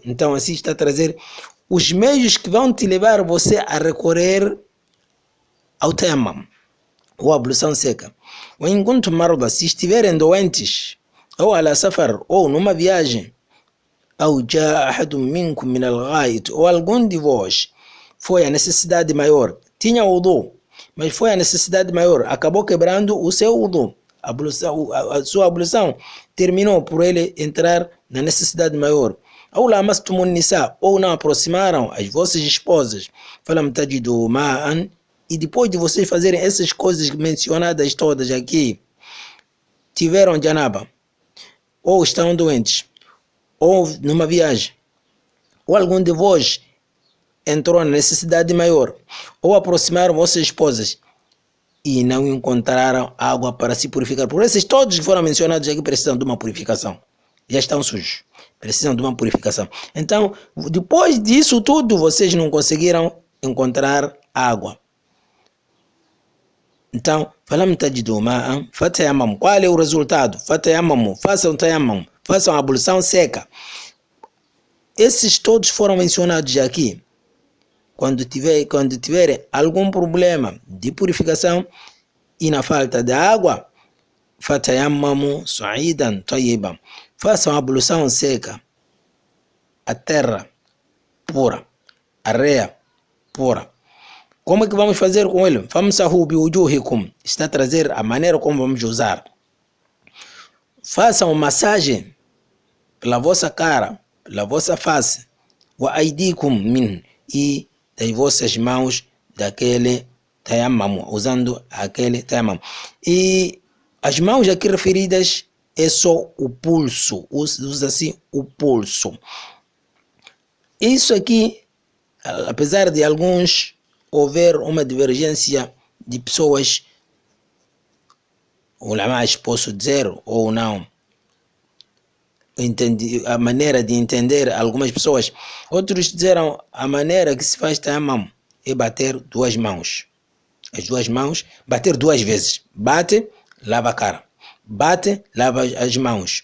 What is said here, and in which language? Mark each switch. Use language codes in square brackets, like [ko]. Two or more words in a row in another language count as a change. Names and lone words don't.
[pt] Então assim está a trazer os meios que vão te levar você a recorrer ao tayammum, ou ablução seca. Ou enquanto marda, se estiverem doentes, ou [ar] على سفر, [pt] ou numa viagem, ou [ar] جاء أحد منكم من الغائط, [pt] ou algum de vós foi a necessidade maior, tinha wudu, mas foi a necessidade maior, acabou quebrando o seu wudu, a sua ablução terminou por ele entrar na necessidade maior. Ou [ar] لامستم النساء, [pt] ou não aproximaram as vossas esposas, [ar] فلم تجدوا ماء, [pt] e depois de vocês fazerem essas coisas mencionadas todas aqui, tiveram janaba, ou estão doentes, ou numa viagem, ou algum de vós entrou na necessidade maior, ou aproximaram vossas esposas e não encontraram água para se purificar. Por esses todos que foram mencionados aqui precisam de uma purificação. Já estão sujos, precisam de uma purificação. Então, depois disso tudo, vocês não conseguiram encontrar água. Então, [ar] فلم تجدوا ماء فتيمموا. [pt] Qual é o resultado? Fatayammamu, façam tayammum, façam a ablução seca. Esses todos foram mencionados aqui. Quando tiverem algum problema de purificação e na falta de água, [ar] فتيمموا صعيدا طيبا, [pt] façam a ablução seca, a terra pura, a areia pura. Como é que vamos fazer com ele? [ar] فامسحوا بوجوهكم, [pt] está a trazer a maneira como vamos usar. Façam massagem pela vossa cara, pela vossa face, [ar] وأيديكم من, [pt] e das vossas mãos daquele tayammum, usando aquele tayammum. E as mãos aqui referidas é só o pulso, usa-se o pulso. Isso aqui, apesar de alguns houver uma divergência de pessoas, ulamás, posso dizer, ou não, a maneira de entender algumas pessoas, outros disseram a maneira que se faz tayammum é bater duas mãos, as duas mãos, bater duas vezes, bate, lava a cara, bate, lava as mãos.